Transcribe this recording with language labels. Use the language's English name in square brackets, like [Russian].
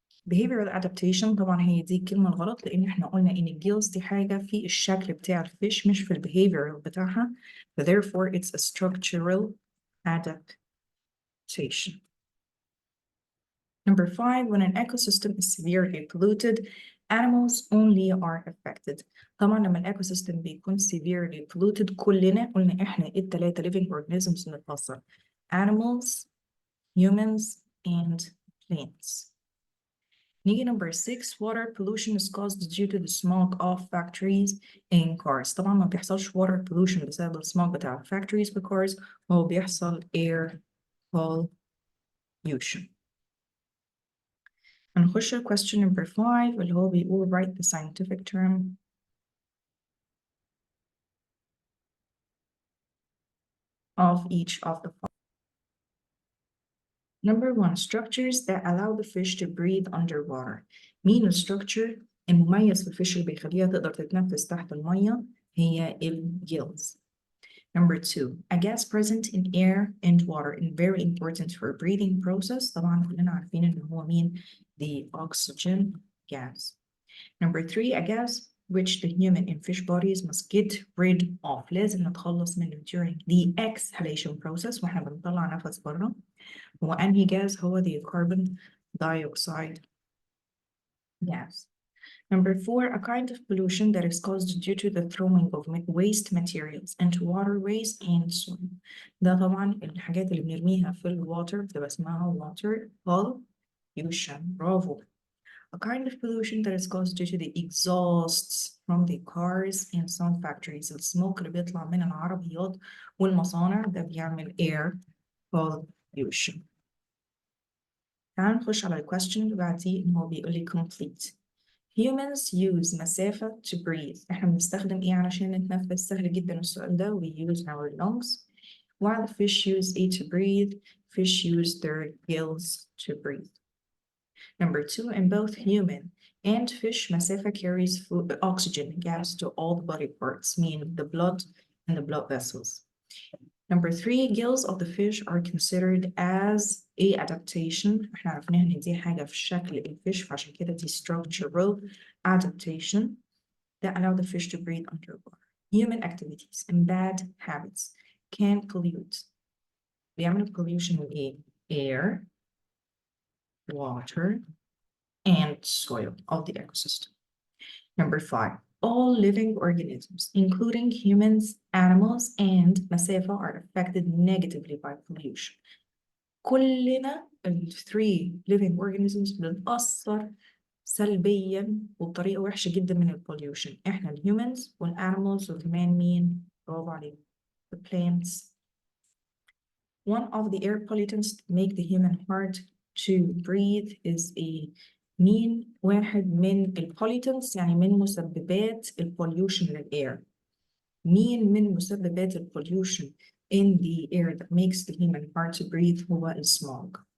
[English] behavioral adaptation [Arabic] طبعا هي دي الكلمة الغلط، لأن احنا قلنا إن الجيلز دي حاجة في الشكل بتاع الفيش مش في behavioral بتاعها. [English] therefore it's a structural adaptation. Number 5. When an ecosystem is severely polluted, animals only are affected. [Arabic] طبعا لما الايكوسيستم بيكون [English] severely polluted [Arabic] كلنا قلنا احنا التلاتة [English] living organisms [Arabic] بنتأثر. [English] animals, humans, and plants. [Arabic] نيجي [English] number 6. Water pollution is caused due to the smoke of factories and cars. [Arabic] طبعا ما بيحصلش water pollution بسبب السموك بتاع factories و cars، هو بيحصل air pollution. هنخش [English] question number 5 [Arabic] اللي هو بيقول [English] write the scientific term of each of the following. Number 1, structures that allow the fish to breathe underwater. [Arabic] مين الستراكشر المميز في الفيش اللي بيخليها تقدر تتنفس تحت المية؟ هي الجيلز. [English] Number 2, a gas present in air and water and very important for breathing process. [Arabic] طبعا كلنا عارفين إن هو مين؟ [English] The oxygen gas. Number 3, a gas which the human and fish bodies must get rid of. [Arabic] لازم نتخلص منه [English] during the exhalation process [Arabic] واحنا بنطلع نفس بره. هو أنهي [English] gas؟ هو the carbon dioxide gas. Number 4, a kind of pollution that is caused due to the throwing of waste materials into waterways and soil. [Arabic] ده طبعا الحاجات اللي بنرميها في الواتر بتبقى اسمها water pollution. برافو. [English] A kind of pollution that is caused due to the exhausts from the cars and some factories. [Arabic] السموك اللي بيطلع من العربيات والمصانع ده بيعمل air pollution. تعال نخش على الكويستشن اللي بعديه إن هو بيقول لي complete. [English] Humans use [Arabic] مسافة [English] to breathe. [Arabic] إحنا بنستخدم إيه علشان نتنفس؟ سهل جدا السؤال ده. [English] We use our lungs. While the fish use it to breathe, fish use their gills to breathe. Number 2, in both human and fish, [Arabic] مسافة [English] carries food, oxygen gas to all the body parts, meaning the blood and the blood vessels. Number 3, gills of the fish are considered as a adaptation. [Arabic] احنا عرفنا ان دي حاجة في شكل الفيش فعشان كده دي [English] structural adaptation that allow the fish to breathe underwater. Human activities and bad habits can pollute. [Arabic] بيعملوا [English] pollution with air, water, and soil of the ecosystem. Number 5, all living organisms, including humans, animals, and [Arabic] مسافة [English] are affected negatively by pollution. [Arabic] كلنا ال 3 living organisms بنتأثر سلبيا وبطريقة وحشة جدا من البوليوشن. احنا الهيومنز والانيمالز وكمان مين؟ برافو عليك. [English] The plants. One of the air pollutants that make the human hard to breathe is a [Arabic] مين واحد من البوليتنتس يعني من مسببات البوليوشن للإير. مين من مسببات البوليوشن [English] in the air that makes the human hard to breathe [Arabic] هو السموغ.